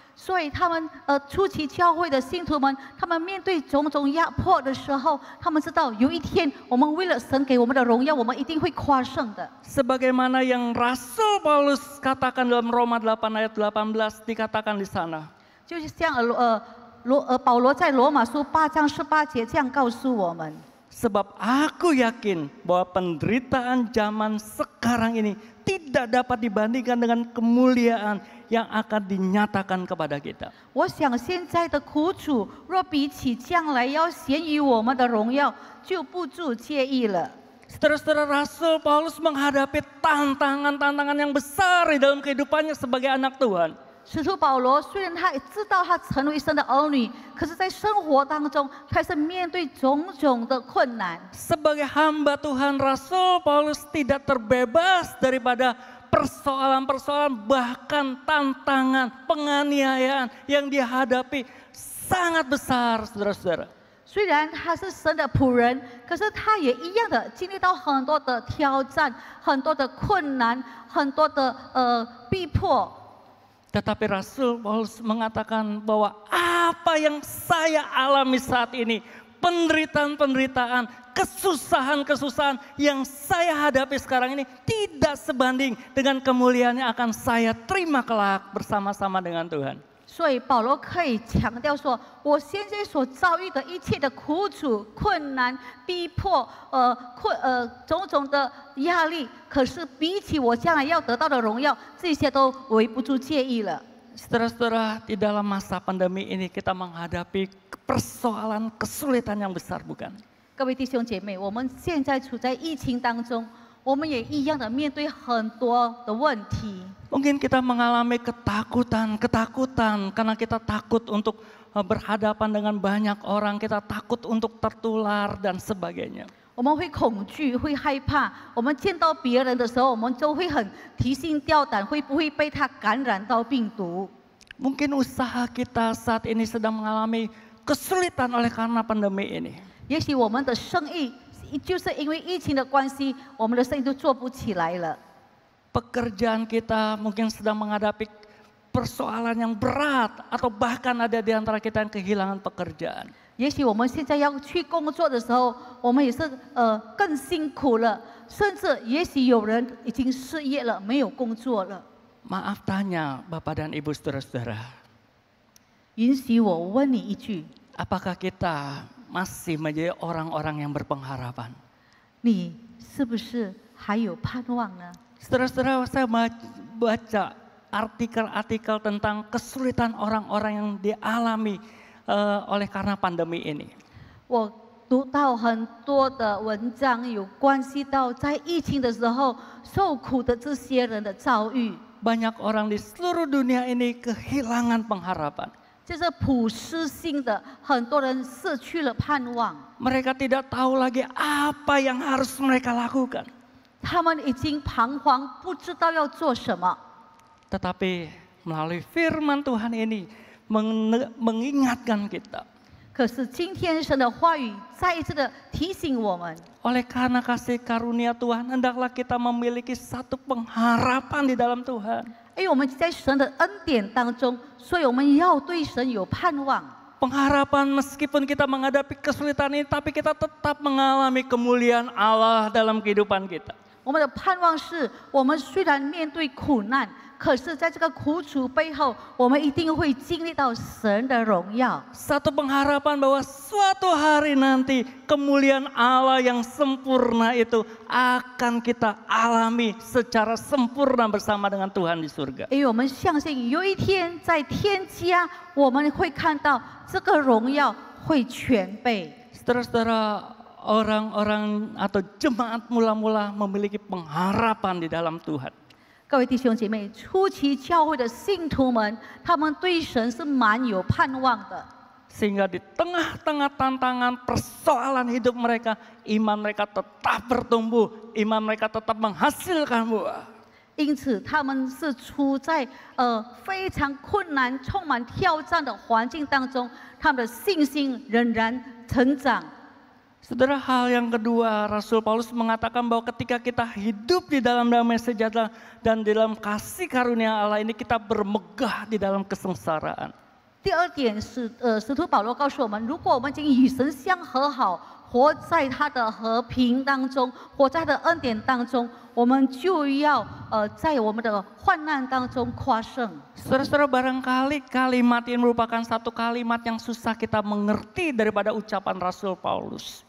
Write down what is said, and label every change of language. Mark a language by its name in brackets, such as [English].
[Chinese] 所以他们初期教会的信徒们，他们面对种种压迫的时候，他们知道有一天我们为了神给我们的荣耀，我们一定会夸胜的。 [Indonesian] Sebagaimana yang Rasul Paulus katakan dalam Roma 8 ayat 18 dikatakan di sana. [Chinese] 就是像保罗在罗马书8章18节这样告诉我们。 [Indonesian] Sebab aku yakin bahwa penderitaan zaman sekarang ini tidak dapat dibandingkan dengan kemuliaan yang akan dinyatakan kepada kita. [Chinese] 我想现在的苦楚，若比起将来要显于我们的荣耀，就不足介意了。 [Indonesian] Saudara-saudara, Rasul Paulus menghadapi tantangan-tantangan yang besar di dalam kehidupannya sebagai anak Tuhan. [Chinese] 使徒保罗虽然他也知道他成为神的儿女，可是在生活当中，他是面对种种的困难。 [Indonesian] Sebagai hamba Tuhan, Rasul Paulus tidak terbebas daripada persoalan-persoalan bahkan tantangan, penganiayaan yang dia hadapi sangat besar, saudara-saudara. [Chinese] 虽然他是神的仆人，可是他也一样的经历到很多的挑战、很多的困难、很多的逼迫。 [Indonesian] Tetapi Rasul Paulus mengatakan bahwa apa yang saya alami saat ini, penderitaan-penderitaan, kesusahan-kesusahan yang saya hadapi sekarang ini tidak sebanding dengan kemuliaan yang akan saya terima kelak bersama-sama dengan Tuhan. [Chinese] 所以保罗可以强调说，我现在所遭遇的一切的苦楚、困难、逼迫，种种的压力，可是比起我将来要得到的荣耀，这些都微不足介意了。 [Indonesian] Saudara-saudara, di dalam masa pandemi ini kita menghadapi persoalan kesulitan yang besar, bukan? [Chinese] 各位弟兄姐妹，我们现在处在疫情当中，我们也一样的面对很多的问题。 [Indonesian] Mungkin kita mengalami ketakutan karena kita takut untuk berhadapan dengan banyak orang, kita takut untuk tertular dan sebagainya. [Chinese] 我们会恐惧，会害怕。我们见到别人的时候，我们就会很提心吊胆，会不会被他感染到病毒？ [Indonesian] Mungkin usaha kita saat ini sedang mengalami kesulitan oleh karena pandemi ini. [Chinese] 也许我们的生意就是因为疫情的关系，我们的生意都做不起来了。 [Indonesian] Pekerjaan kita mungkin sedang menghadapi persoalan yang berat atau bahkan ada di antara kita yang kehilangan pekerjaan. [Chinese] 也许我们现在要去工作的时候，我们也是更辛苦了，甚至也许有人已经失业了，没有工作了。 [Indonesian] Maaf tanya Bapak dan Ibu saudara-saudara. [Chinese] 允许我问你一句， [Indonesian] Apakah kita masih menjadi orang-orang yang berpengharapan? [Chinese] 你是不是还有盼望呢？ [Indonesian] Saudara-saudara, saya baca artikel-artikel tentang kesulitan orang-orang yang dialami oleh karena pandemi ini. [Chinese] 我读到很多的文章，有关系到在疫情的时候受苦的这些人的遭遇。 [Indonesian] Banyak orang di seluruh dunia ini kehilangan pengharapan. [Chinese] 这是普世性的，很多人失去了盼望。 [Indonesian] Mereka tidak tahu lagi apa yang harus mereka lakukan. [Chinese] 他们已经彷徨，不知道要做什么。 [Indonesian] Tetapi melalui firman Tuhan ini mengingatkan kita. [Chinese] 可是今天神的话语再一次的提醒我们， [Indonesian] Oleh karena kasih karunia Tuhan, hendaklah kita memiliki satu pengharapan di dalam Tuhan. [Chinese] 因为我们在神的恩典当中，所以我们要对神有盼望。 [Indonesian] Pengharapan meskipun kita menghadapi kesulitan ini, tapi kita tetap mengalami kemuliaan Allah dalam kehidupan kita. [Chinese] 我们的盼望是，我们虽然面对苦难，可是在这个苦楚背后，我们一定会经历到神的荣耀。 [Indonesian] Satu pengharapan bahwa suatu hari nanti kemuliaan Allah yang sempurna itu akan kita alami secara sempurna bersama dengan Tuhan di surga. [Chinese] 因为我们相信有一天在天家，我们会看到这个荣耀会全备。 [Indonesian] Saudara-saudara, orang-orang atau jemaat mula-mula memiliki pengharapan di dalam Tuhan. [Chinese] 各位弟兄姐妹，初期教会的信徒们，他们对神是蛮有盼望的。 [Indonesian] Sehingga di tengah-tengah tantangan persoalan hidup mereka, iman mereka tetap bertumbuh, iman mereka tetap menghasilkan buah. [Chinese] 因此，他们是处在非常困难、充满挑战的环境当中，他们的信心仍然成长。 [Indonesian] Saudara, hal yang kedua, Rasul Paulus mengatakan bahwa ketika kita hidup di dalam damai sejahtera dan dalam kasih karunia Allah ini, kita bermegah di dalam kesengsaraan. [Chinese] 第二点是，使徒保罗告诉我们，如果我们已经与神相和好，活在他的和平当中，活在他的恩典当中，我们就要在我们的患难当中夸胜。 [Indonesian] Saudara-saudara, barangkali kalimat ini merupakan satu kalimat yang susah kita mengerti daripada ucapan Rasul Paulus.